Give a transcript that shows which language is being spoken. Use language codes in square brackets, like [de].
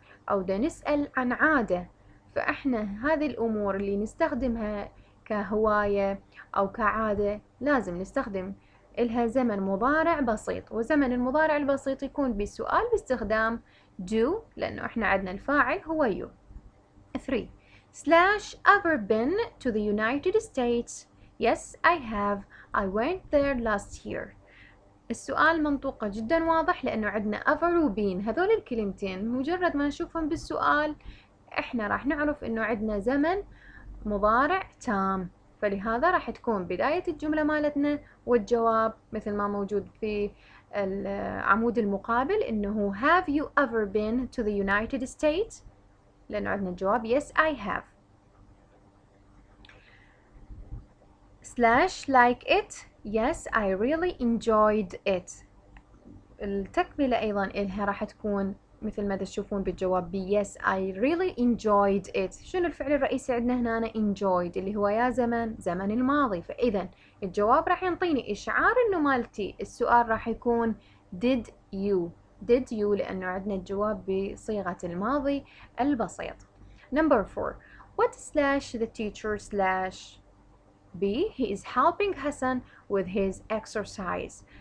[ar] أو بدنا نسأل عن عادة، فاحنا هذه الأمور اللي نستخدمها كهواية أو كعادة لازم نستخدم إلها زمن مضارع بسيط، وزمن المضارع البسيط يكون بالسؤال باستخدام do، لأنه احنا عندنا الفاعل هو you. 3. [en] / ever been to the United States? Yes, I have. I went there last year. [ar] السؤال منطوقة جدا واضح لأنه عندنا ever و been، هذول الكلمتين مجرد ما نشوفهم بالسؤال احنا راح نعرف انه عندنا زمن مضارع تام، فلهذا راح تكون بداية الجملة مالتنا والجواب مثل ما موجود في العمود المقابل انه [en] have you ever been to the United States؟ [ar] لأنه عندنا الجواب [en] yes I have. / like it. Yes I really enjoyed it. [ar] التكملة أيضا إلها راح تكون مثل ما تشوفون بالجواب ب [en] yes I really enjoyed it. [ar] شنو الفعل الرئيسي عندنا هنا enjoyed اللي هو يا زمن الماضي، فإذا الجواب راح ينطيني إشعار إنه مالتي السؤال راح يكون [en] did you [ar] لأنه عندنا الجواب بصيغة الماضي البسيط. [en] Number 4. What / the teacher / B he is helping Hassan with his exercise.